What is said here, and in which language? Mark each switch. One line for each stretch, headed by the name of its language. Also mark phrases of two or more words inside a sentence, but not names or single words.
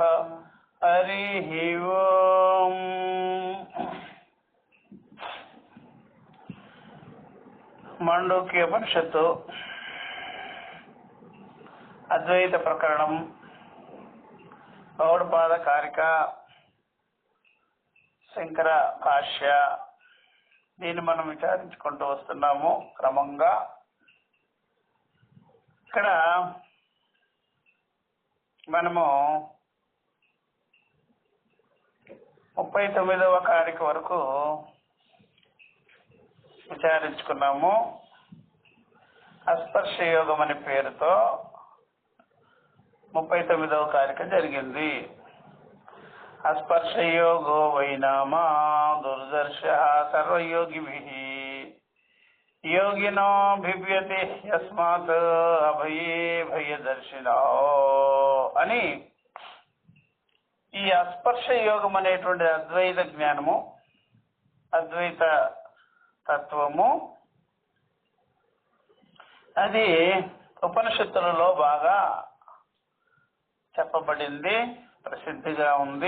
Sanskrit: हरिः ओम्। माण्डूक्योपनिषत्तु अद्वैत प्रकरणं गौडपाद कारिका శంకర భాష్య
Telugu: దీన్ని మనం విచారించుకుంటూ వస్తున్నాము క్రమంగా. ఇక్కడ మనము 39వ కారిక వరకు విచారించుకున్నాము. అస్పర్శ యోగం అనే పేరుతో 39వ కారిక జరిగింది.
Sanskrit: अस्पर्शयोगो वैनामा दुर्दर्शः सर्वयोगिभिः योगिनो भिव्यते यस्मात् अभये भयदर्शिनो అని
Telugu: ఈ అస్పర్శ యోగం అనేటువంటి అద్వైత జ్ఞానము, అద్వైత తత్వము, అది ఉపనిషత్తులలో బాగా చెప్పబడింది, ప్రసిద్ధిగా ఉంది.